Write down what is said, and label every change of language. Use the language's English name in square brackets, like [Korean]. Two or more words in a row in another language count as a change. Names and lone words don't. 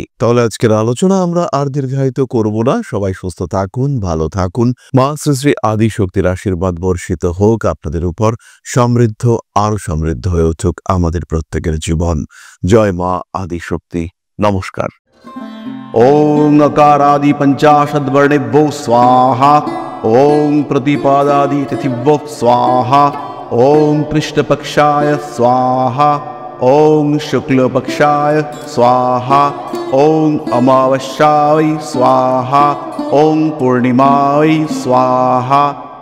[Bangla] তাহলে আজকের আলোচনা আমরা আর দীর্ঘায়িত করব না। সবাই সুস্থ থাকুন, ভালো থাকুন। মা শ্রী শ্রী আদি শক্তির আশীর্বাদ বর্ষিত হোক আপনাদের উপর। সমৃদ্ধ, আরো সমৃদ্ধ হয়ে উঠুক আমাদের প্রত্যেকের জীবন। জয় মা আদি শক্তি। নমস্কার। [Sanskrit] ओम अकारादि पंचाशद वर्णेभ्यो स्वाहा। ॐ प्रतिपादादितिथिभ्यो स्वाहा ॐ कृष्णपक्षाय स्वाहा ॐ शुक्लपक्षाय स्वाहा ॐ अमावस्याय स्वाहा ॐ पूर्णिमाय स्वाहा